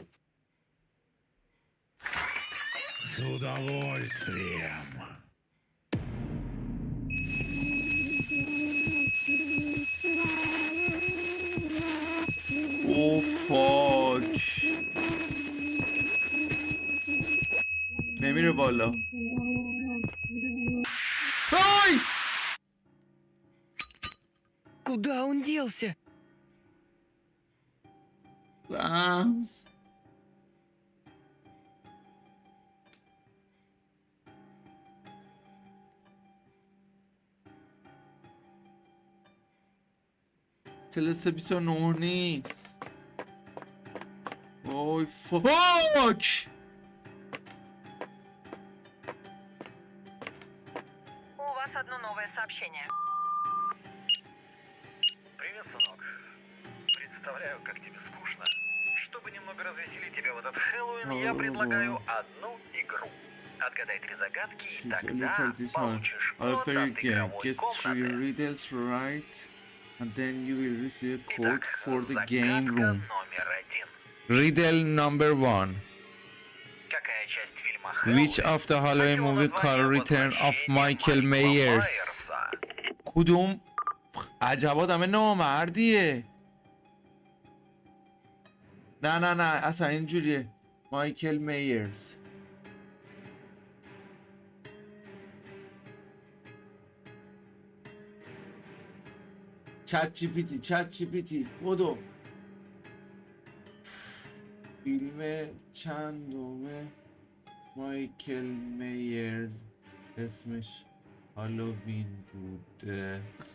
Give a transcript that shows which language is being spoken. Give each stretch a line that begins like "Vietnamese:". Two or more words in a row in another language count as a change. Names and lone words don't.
Russian: С удовольствием.
English: oh fuck
Persian: نمیره بالا آی
Russian: Куда он делся?
Persian: رمز تلسه 29 نیست اوی فاک
Russian: У вас одно новое сообщение. Привет, сынок. Представляю, как тебе скучно. Чтобы немного развеселить тебя в этот Хэллоуин, я предлагаю одну игру. Отгадай 3 загадки, и тогда получишь
English: A very
Russian: код от
English: game.
Russian: игровой
English: Guess 3
Russian: комнаты.
English: riddles right, and then you will receive a code
Russian: Итак,
English: for the
Russian: загадка
English: game room.
Russian: номер 1.
English: Riddle number 1.
Russian: Какая часть фильма
English: Which
Russian: «Хэллоуин»
English: of the Halloween
Russian: носила
English: movie called
Russian: название
English: Return of
Russian: возвращения
English: Michael
Russian: Майкла
English: Myers?
Russian: Майерса?
Persian: کدوم عجب آدم نامردیه نه اصلا اینجوریه مایکل میرز چت جی پی تی بودو فیلم چندومه مایکل میرز اسمش هالووین بوده